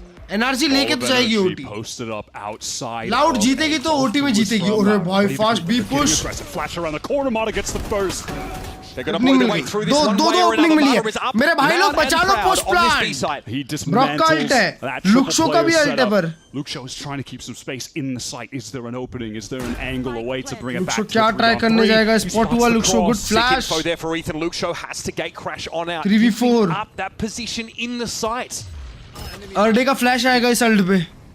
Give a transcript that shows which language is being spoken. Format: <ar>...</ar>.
<hi>NRG लेके तो जाएगी OT.</hi> <en>Posted up outside.</en> <hi>Loud जीतेगी तो OT में जीतेगी. अरे भाई fast B push.</hi> <en>Flash around the corner. Mata gets the first. They're going to blow their way through this one way or another. Valor is up,</en> <hi>मेरे भाई लोग बचा लो post plant.</hi> <en>He dismantles that</en> <hi>Luxo का भी ult है पर.</hi> <en>Luxo is trying to keep some space in the site. Is there an opening? Is there an angle, a way to bring it back?</en> <hi>Luxo क्या try करने जाएगा? Spot हुआ Luxo,</hi> <en>good flash. Info there for Ethan. Luxo has to gate crash on out. 3v4. Up that position in the site.</en> <hi>अर्डे का flash आएगा इस ult पे.</hi>